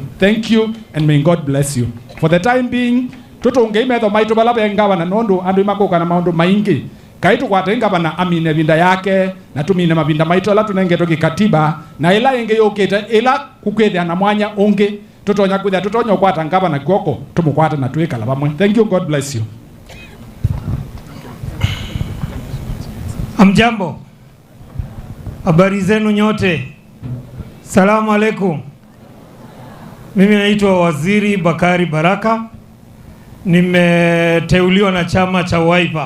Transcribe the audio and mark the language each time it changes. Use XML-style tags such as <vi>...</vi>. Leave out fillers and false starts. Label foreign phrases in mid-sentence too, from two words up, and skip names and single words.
<en>Thank you and may God bless you. For the time being</en> <kam>tutunge imetho maitu balabe ngavana nondu andu imakuka na maundu maingi kaitu kwata ngavana amine vinda yake na tumine mavinda maitu ala tunengeto kikatiba na ila inge yokete ila kukwethia na mwanya ungi tutonya kwithia tutonya kwata ngavana kwoko tumukwata na twikala bamwe.</kam> <en>Thank you, God bless you.</en> <sw>Amjambo, habari zenu nyote,</sw> <ar>سلام عليكم.</ar> <sw>Mimi naitwa Waziri Bakari Baraka, nimeteuliwa na chama cha Wiper.</sw>